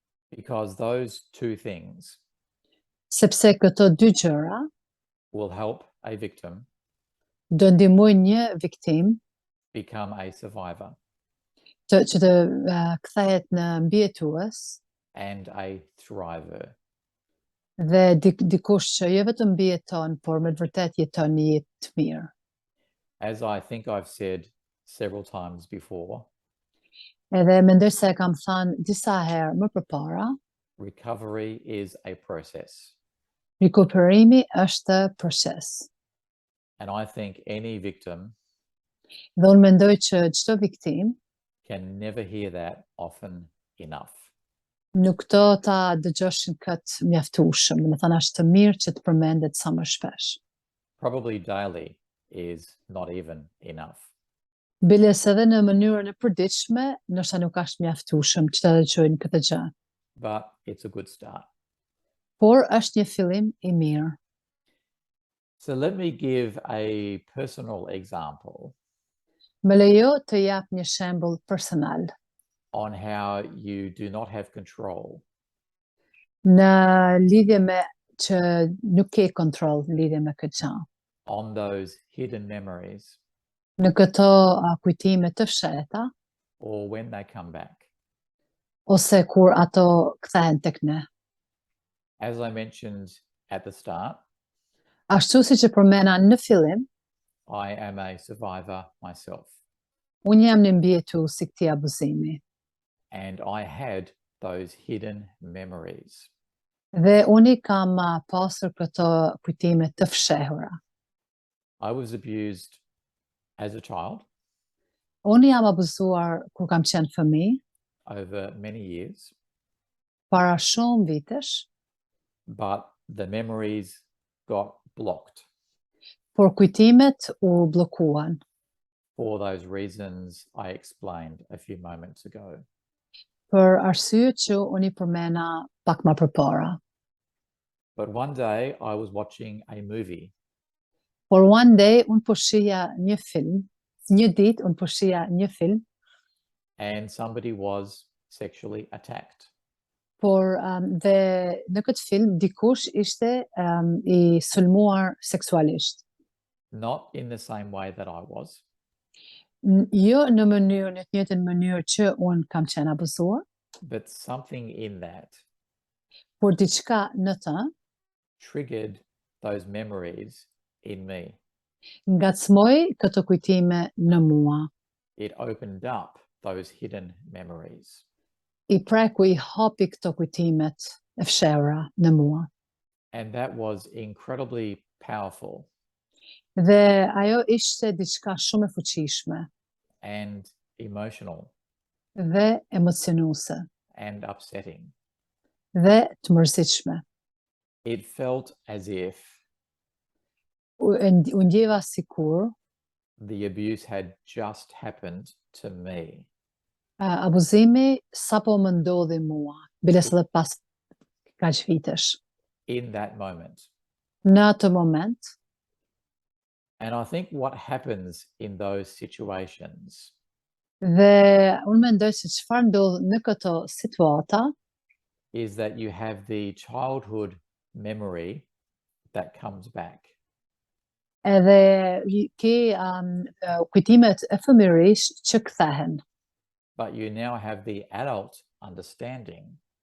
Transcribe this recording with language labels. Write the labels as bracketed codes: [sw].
[en] Because those two things [sq] sepse këto dy gjëra [en] will help a victim [sq] do ndihmojnë një viktim [en] become a survivor [sq] që të kthehet në mbijetues [en] and a thriver. [sq] dhe dikush që jo vetëm mbijeton, por me të vërtet jeton një jetë të mirë. [en] As I think I've said several times before, [sq] Edhe mendoj se e kam thënë disa herë më përpara, [en] recovery is a process. [sq] rikuperimi është proces. [en] And I think any victim [sq] Dhe unë mendoj që çdo viktim [en] can never hear that often enough. [sq] nuk do ta dëgjoshin këtë mjaftueshëm, do të thënë është të mirë që të përmendet sa më shpesh. [en] Probably daily is not even enough. [sq] Biles edhe në mënyrën e përditshme, ndoshta nuk është mjaftueshëm që të dëgjojnë këtë gjë, [en] But it's a good start. [sq] por është një fillim i mirë. [en] So let me give a personal example [sq] Më lejo të jap një shembull personal [en] on how you do not have control [sq] në lidhje me që nuk ke kontroll në lidhje me këtë gjë. [en] on those hidden memories [sq] Në këto kujtime të fshehta [en] or when they come back. [sq] ose kur ato kthehen tek ne. [en] As I mentioned at the start, [sq] Ashtu siç e përmenda në fillim, [en] I am a survivor myself, [sq] unë jam një mbijetues i këtij abuzimi [en] and I had those hidden memories. [sq] dhe unë i kam pasur këto kujtime të fshehura. [en] I was abused as a child [sq] Unë jam abuzuar kur kam qenë fëmijë, [en] over many years, [sq] para shumë vitesh, [en] but the memories got blocked [sq] por kujtimet u bllokuan [en] for those reasons I explained a few moments ago. [sq] për arsye që unë i përmenda pak më përpara. [en] But one day I was watching a movie [sq] Por [en] one day [sq] unë po shihja një film, një ditë unë po shihja një film, [en] and somebody was sexually attacked. [sq] por dhe në këtë film dikush ishte i sulmuar seksualisht. [en] Not in the same way that I was, [sq] Jo në mënyrën e të njëjtën mënyrë që unë kam qenë abuzuar, [en] but something in that [sq] por diçka në të [en] triggered those memories in me. [sq] ngacmoi këto kujtime në mua. [en] It opened up those hidden memories. [sq] I preku i hapi këto kujtimet e fshehura në mua. [en] And that was incredibly powerful [sq] Dhe ajo ishte diçka shumë e fuqishme [en] and emotional [sq] dhe emocionuese [en] and upsetting. [sq] dhe të mërzitshme. [en] It felt as if [sq] U ndjeva sikur [en] the abuse had just happened to me. [sq] abuzimi sapo më ndodhi mua, biles edhe pas kaq vitesh. [en] In that moment. [sq] Në atë moment, [en] And I think what happens in those situations [sq] dhe unë mendoj se çfarë ndodh në këto situata [en] is that you have the childhood memory that comes back. [sq] edhe ke kujtimet e fëmijërisht që kthehen. [en] But you now have the adult understanding